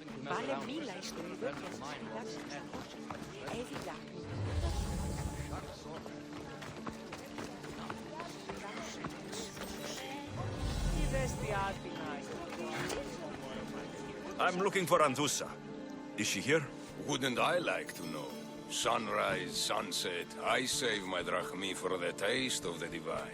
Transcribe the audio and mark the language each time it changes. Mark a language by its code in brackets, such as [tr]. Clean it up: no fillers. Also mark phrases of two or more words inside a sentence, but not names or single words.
[el] Βάλε μήλα εις το είδο και θα σου φυλάξει. Έβγα. [en] I'm looking for Antusa. Is she here? Wouldn't I like to know? Sunrise, sunset, I save my drachmi for the taste of the divine.